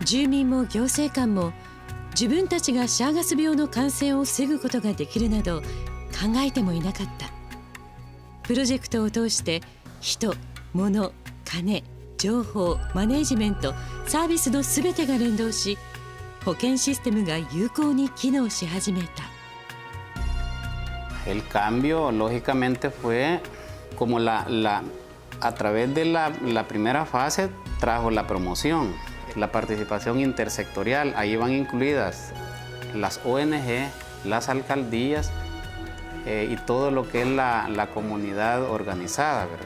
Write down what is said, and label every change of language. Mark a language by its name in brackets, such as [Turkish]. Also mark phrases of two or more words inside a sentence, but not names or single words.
[Japanese] 住民も行政官も自分たちがシャーガス病の感染を防ぐことができるなど考えてもいなかった。プロジェクトを通して人、物、金、情報、マネージメント、サービスのすべてが連動し、保健システムが有効に機能し始めた。 [Spanish] El cambio lógicamente fue como a través de la primera fase trajo la promoción, la participación intersectorial. Ahí van incluidas las ONG, las alcaldías y todo lo que es la comunidad organizada, ¿verdad?